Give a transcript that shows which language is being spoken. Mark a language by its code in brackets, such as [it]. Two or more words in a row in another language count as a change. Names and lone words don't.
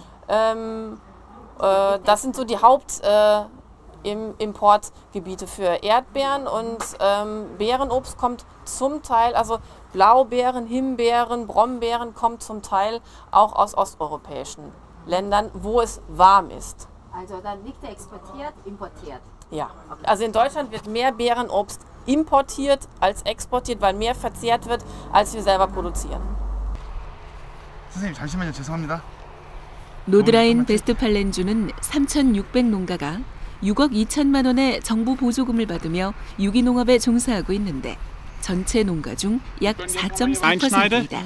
[de] Das sind so die Importgebiete für Erdbeeren, und Beerenobst kommt zum Teil, also Blaubeeren, Himbeeren, Brombeeren kommt zum Teil auch aus osteuropäischen Ländern, wo es warm ist. Also dann nicht exportiert, importiert? Ja, also in Deutschland wird mehr Beerenobst importiert als exportiert, weil mehr verzehrt wird, als wir selber produzieren. [ko] 선생님 잠시만요. 죄송합니다. 노드라인 베스트팔렌주는 3,600농가가 6억 2천만 원의 정부 보조금을 받으며 유기농업에 종사하고 있는데 전체 농가 중 약 4.4%입니다.